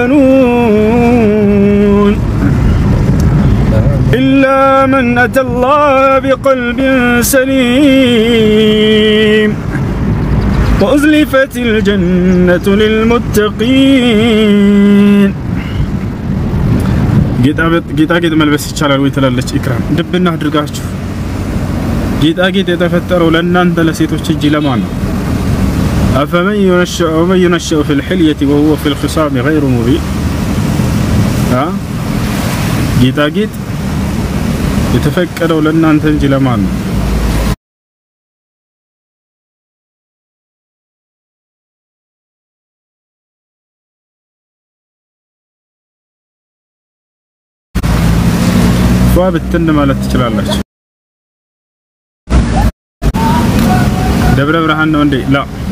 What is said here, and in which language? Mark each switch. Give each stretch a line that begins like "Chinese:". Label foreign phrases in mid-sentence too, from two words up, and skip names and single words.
Arabic: بنون إلا من أتى الله بقلب سليم وأزلفت الجنة
Amharic: للمتقين ጌጣጌጥ መልበስ ይቻላል ወይ ትላለች ኢክራም ድብና አድርጋችሁ ጌጣጌጥ የተፈጠረው ለእናንተ ለሴቶች እንጂ ለማን ነው
Arabic: أفمن ينشأ في الحلية وهو في الخصام غير مبين
Amharic: ጌጣጌጥ የተፈቀደው ለእናንተ እንጂ ለማን ነው ሷብትን ማለት ትችላላችሁ ደብረ ብርሃን ነው እንዴ ላ